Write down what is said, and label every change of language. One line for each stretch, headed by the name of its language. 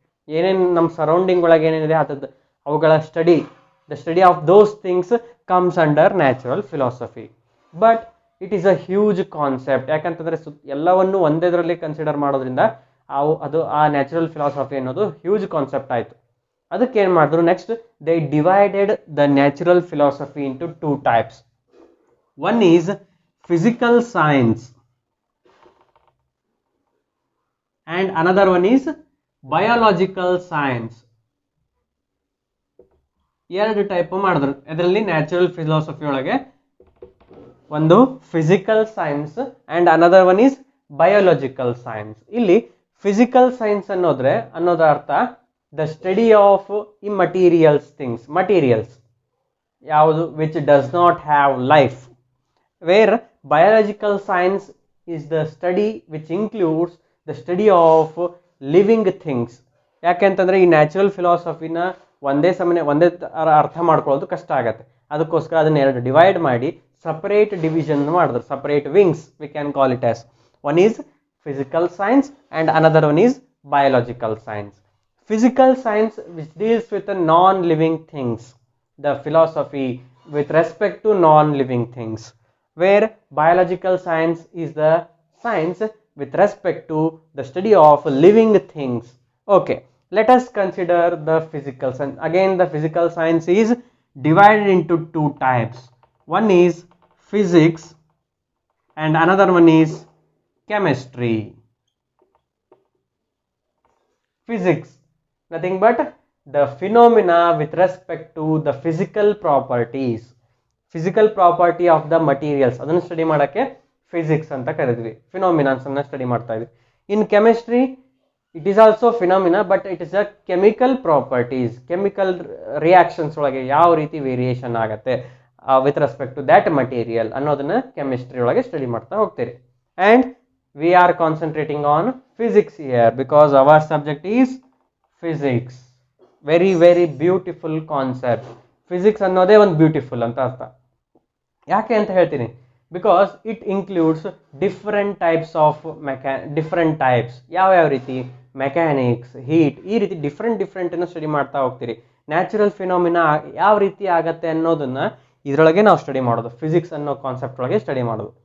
Kannada: ಏನೇನು ನಮ್ಮ ಸರೌಂಡಿಂಗ್ ಒಳಗೆ ಏನೇನಿದೆ ಅದದ್ದು ಅವುಗಳ study,
English: The study of those things comes under natural philosophy. But it is a huge concept.
Kannada: ಯಾಕಂತಂದರೆ ಎಲ್ಲವನ್ನು ಒಂದೇದರಲ್ಲಿ ಕನ್ಸಿಡರ್ ಮಾಡೋದ್ರಿಂದ ಅದು ಆ ನ್ಯಾಚುರಲ್ ಫಿಲಾಸಫಿ ಅನ್ನೋದು ಹ್ಯೂಜ್ ಕಾನ್ಸೆಪ್ಟ್ ಆಯಿತು. ಅದಕ್ಕೆ ಏನು ಮಾಡಿದ್ರು,
English: Next they divided the natural philosophy into 2 types. One is physical science and another one is biological science.
Kannada: ಎರಡು ಟೈಪ್ ಮಾಡಿದ್ರು. ಇದರಲ್ಲಿ ನ್ಯಾಚುರಲ್ ಫಿಲಾಸಫಿ ಒಳಗೆ ಒಂದು
English: Physical science and another one is biological science.
Kannada: ಇಲ್ಲಿ ಫಿಸಿಕಲ್ ಸೈನ್ಸ್ ಅನ್ನೋದರ ಅರ್ಥ
English: The study of immaterials things, materials ಯಾವುದು which does not have life. Where biological science is the study which includes the study of living things.
Kannada: ಯಾಕೆಂತಂದರೆ ಈ natural ಫಿಲಾಸಫಿನ ಒಂದೇ ಅರ್ಥ ಮಾಡ್ಕೊಳ್ಳೋದು ಕಷ್ಟ ಆಗುತ್ತೆ. ಅದಕ್ಕೋಸ್ಕರ ಅದನ್ನ ಎರಡು ಡಿವೈಡ್ ಮಾಡಿ ಸಪರೇಟ್ ಡಿವಿಷನ್ ಮಾಡಿದ್ರು, separate wings
English: We can call it as. One is physical science and another one is biological science. Physical science which deals with the non-living things, the philosophy with respect to non-living things, where biological science is the science with respect to the study of living things. Okay, let us consider the physical science. Again, the physical science is divided into 2 types. One is physics and another one is chemistry. Physics, nothing but the phenomena with respect to the physical properties, physical property of the materials,
Kannada: ಅದನ್ನು study ಮಾಡೋಕ್ಕೆ physics ಅಂತ ಕರೀತೀವಿ. ಫಿನಾಮಿನಾಸ್ ಅನ್ನು study ಮಾಡ್ತಾ ಇದ್ವಿ.
English: in chemistry it is also phenomena, but it is a chemical properties,
Kannada: chemical reactions ಒಳಗೆ ಯಾವ ರೀತಿ ವೇರಿಯೇಷನ್ ಆಗುತ್ತೆ
English: with respect to that material
Kannada: ಅನ್ನೋದನ್ನ ಕೆಮಿಸ್ಟ್ರಿ ಒಳಗೆ ಸ್ಟಡಿ ಮಾಡ್ತಾ ಹೋಗ್ತೀರಿ.
English: And we are concentrating on physics here because our subject is physics. Very very beautiful concept.
Kannada: Physics ಅನ್ನೋದೇ ಒಂದು ಬ್ಯೂಟಿಫುಲ್ ಅಂತ ಅರ್ಥ. ಯಾಕೆ ಅಂತ ಹೇಳ್ತೀನಿ,
English: Because it includes different types of different types.
Kannada: ಯಾವ ರೀತಿ ಮೆಕ್ಯಾನಿಕ್ಸ್, ಹೀಟ್, ಈ ರೀತಿ ಡಿಫ್ರೆಂಟನ್ನು ಸ್ಟಡಿ ಮಾಡ್ತಾ ಹೋಗ್ತೀರಿ. ನ್ಯಾಚುರಲ್ ಫಿನಾಮಿನಾ ಯಾವ ರೀತಿ ಆಗತ್ತೆ ಅನ್ನೋದನ್ನ ಇದರೊಳಗೆ ನಾವು ಸ್ಟಡಿ ಮಾಡೋದು, ಫಿಸಿಕ್ಸ್ ಅನ್ನೋ ಕಾನ್ಸೆಪ್ಟ್ ಒಳಗೆ ಸ್ಟಡಿ ಮಾಡೋದು.